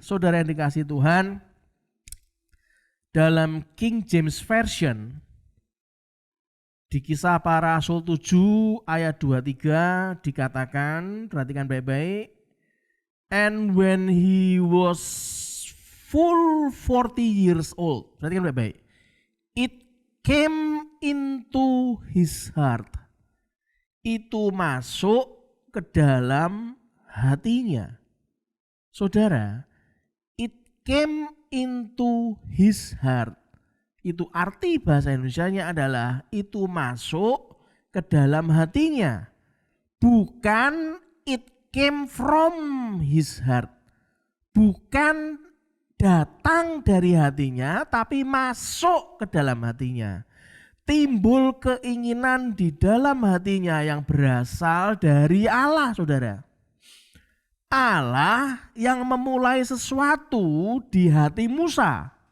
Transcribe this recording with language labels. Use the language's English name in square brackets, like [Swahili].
[Indonesian] Saudara yang dikasihi Tuhan, dalam King James Version di Kisah Para Rasul 7 ayat 23 dikatakan, perhatikan baik-baik, [English] "And when he was full 40 years old," [Indonesian] perhatikan baik-baik, [English] "it came into his heart." [Indonesian] Itu masuk ke dalam hatinya. Saudara, [English] it came into his heart. [Indonesian] Itu arti bahasa Indonesianya adalah itu masuk ke dalam hatinya. Bukan [English] it came from his heart. [Indonesian] Bukan datang dari hatinya, tapi masuk ke dalam hatinya. Timbul keinginan di dalam hatinya yang berasal dari Allah, saudara. Allah yang memulai sesuatu di hati Musa.